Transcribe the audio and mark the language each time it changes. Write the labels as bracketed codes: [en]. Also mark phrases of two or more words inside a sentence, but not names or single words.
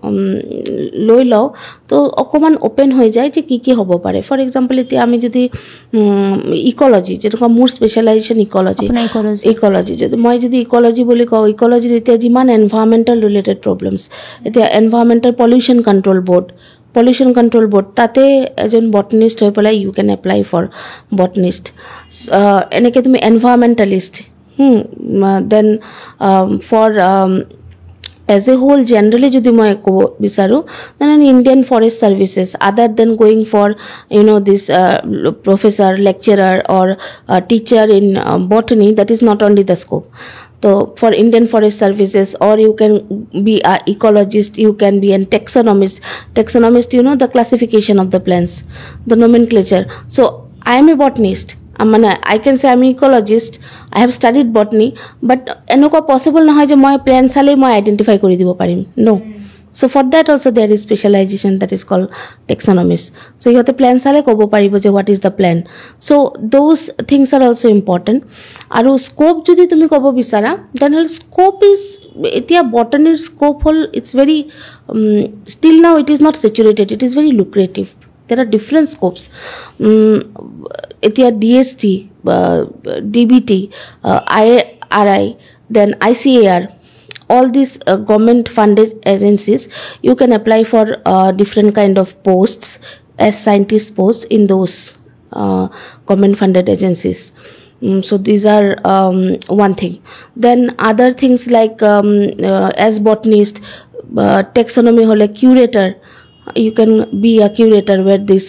[as] লৈ লওঁ তো অকণমান অ'পেন হৈ যায় যে কি হ'ব পাৰে [en] for example [as] এতিয়া আমি যদি ইক'লজি যেনেকুৱা মোৰ স্পেচিয়েলাইজেশ্যন ইক'লজি যদি মই যদি ইক'লজি বুলি কওঁ ইক'লজিত এতিয়া যিমান [en] environmental related problems [as] এতিয়া এনভাইৰমেণ্টেল পলিউশ্যন কণ্ট্ৰল বৰ্ড তাতে এজন বটনিষ্ট হৈ পেলাই [en] you can apply for botanist [as] এনেকৈ তুমি এনভাইৰমেণ্টেলিষ্ট [en] then for as a whole generally [as] যদি মই ক বিচাৰো [en] then an Indian Forest Services other than going for this professor lecturer or teacher in botany that is not only the scope so for Indian Forest Services or you can be a ecologist you can be an taxonomist the classification of the plants the nomenclature so I am a botanist I can say I'm an ecologist I have studied botany but [as] এনেকুৱা possible নহয় যে মই plant চেল মই identify কৰি দিব পাৰিম [en] no so for that also there is specialization that is called taxonomist so [as] য'ত plant চেল ক'ব পাৰিব যে [en] what is the plant so those things are also important [as] আৰু scope যদি তুমি ক'ব বিচাৰা [en] then scope is [as] etia botany scope hol [en] it's very still now it is not saturated it is very lucrative there are different scopes etia DST DBT IRI then ICAR all these government funded agencies you can apply for different kind of posts as scientist posts in those government funded agencies so these are one thing then other things like as botanist taxonomy hole curator you can be a curator where this